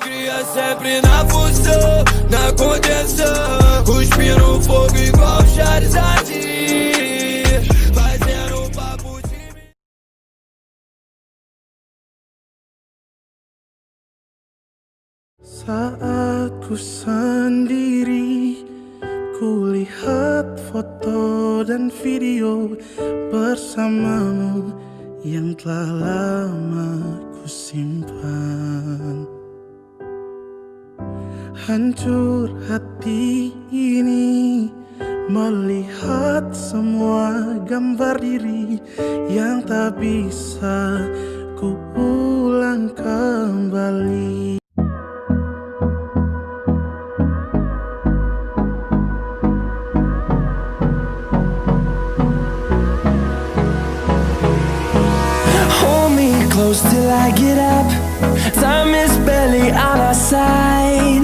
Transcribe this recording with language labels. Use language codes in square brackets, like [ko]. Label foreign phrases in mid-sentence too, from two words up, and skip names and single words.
[pt] Ia sempre na função, na contenção, cuspindo fogo igual Charizard, fazendo papo de mim. [id] Saat ku sendiri, kulihat foto dan video bersamamu yang telah lama ku simpan. Hancur hati ini melihat semua gambar diri yang tak bisa ku ulang kembali. [en] Hold me close till I get up. Time is barely on our side.